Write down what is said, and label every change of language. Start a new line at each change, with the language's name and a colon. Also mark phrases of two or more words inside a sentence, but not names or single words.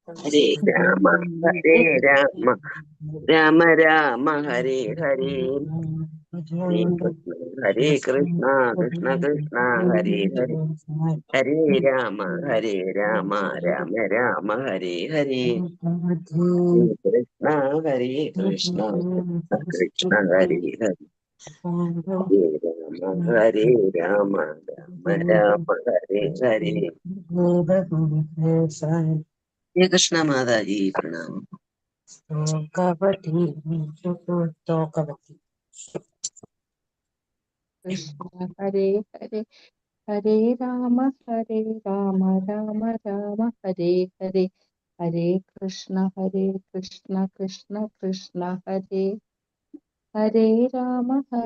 Sanskrit: ഹരേ രാമ ഹരേ രാമ രാമ രാമ ഹരേ ഹരേ ഹരേ കൃഷ്ണ ഹരേ കൃഷ്ണ കൃഷ്ണ കൃഷ്ണ ഹരേ ഹരേ ഹരേ രാമ ഹരേ രാമ രാമ രാമ ഹരേ ഹരേ ഹരേ കൃഷ്ണ ഹരേ കൃഷ്ണ കൃഷ്ണ കൃഷ്ണ ഹരേ ഹരേ ഹരേ രാമ ഹരേ രാമ രാമ രാമ ഹരേ ഹരേ.
Malayalam: ഹരേ കൃഷ്ണ മാതാജി പ്രണാമം.
Sanskrit: Krishna Hare Hare Hare Rama Rama Rama Hare Hare Hare Krishna Krishna Krishna Hare Hare Rama